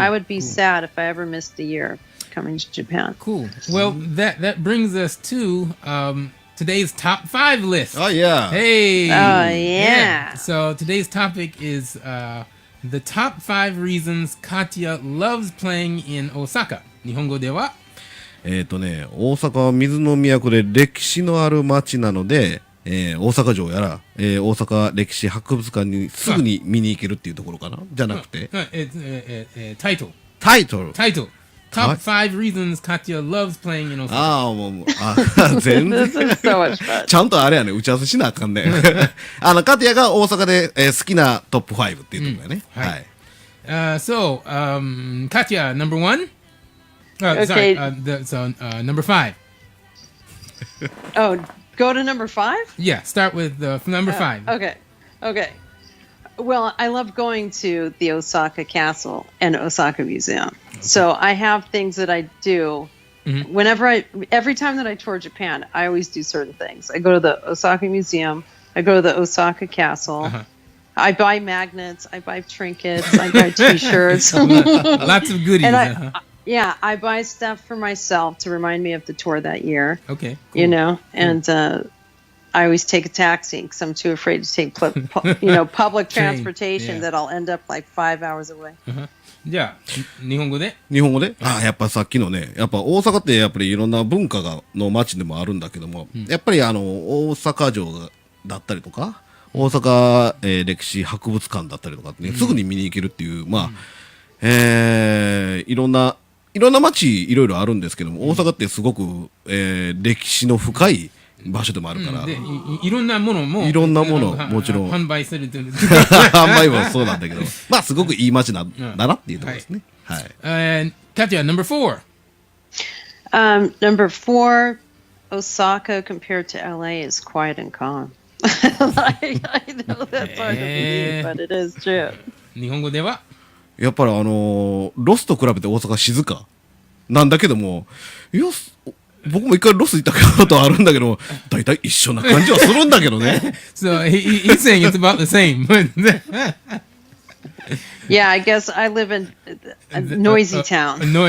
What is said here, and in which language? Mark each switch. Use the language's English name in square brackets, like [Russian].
[English] I would be sad if I ever missed a year coming to Japan. Cool. Well, that brings us to today's top 5 list. Oh, yeah. Hey. Oh, yeah. So today's topic is the top 5 reasons Katya loves playing in Osaka. [Japanese] 日本語では大阪は水の都で歴史のある街なので、大阪城やら、大阪歴史博物館にすぐに見に行けるっていうところかなじゃなくて、タイトル。 [English] Top 5 reasons Katya loves playing in Osaka. [Japanese] 全然 [English] This is so much fun. [Japanese] ちゃんとあれやね、打ち合わせしなあかんね。カティアが大阪で、好きなトップ5っていうところやね。はい。 [English] So, Katya, number 1? Okay. Sorry, number 5. Oh, go to number 5? Yeah, start with number 5. Okay. Well, I love going to the Osaka Castle and Osaka Museum. Okay. So I have things that I do every time that I tour Japan, I always do certain things. I go to the Osaka Museum. I go to the Osaka Castle. Uh-huh. I buy magnets. I buy trinkets. I buy T-shirts. Lots of goodies. And I buy stuff for myself to remind me of the tour that year. Okay. Cool. You know, and I always take a taxi because I'm too afraid to take public transportation that I'll end up like 5 hours away. [Japanese] じゃあ日本語でやっぱさっきのね、やっぱ大阪ってやっぱりいろんな文化の街でもあるんだけども、やっぱり大阪城だったりとか大阪、歴史博物館だったりとかってね、すぐに見に行けるっていういろんな街いろいろあるんですけども、大阪ってすごく、歴史の深い場所でもあるから、でいろんなものももちろん販売されてる販売もそうなんだけど、まあすごくいい街だなっていうところですね。はい。 [English] Katya, number 4. Number 4, Osaka compared to LA is quiet and calm. I know that's hard to believe, but it is true. [Japanese] 日本語ではやっぱりロスと比べて大阪静かなんだけども、僕も一回ロス行ったことあるんだけど、だいたい一緒な感じはするんだけどね。 [English] So he's saying it's about the same. Yeah, I guess I live in a noisy town.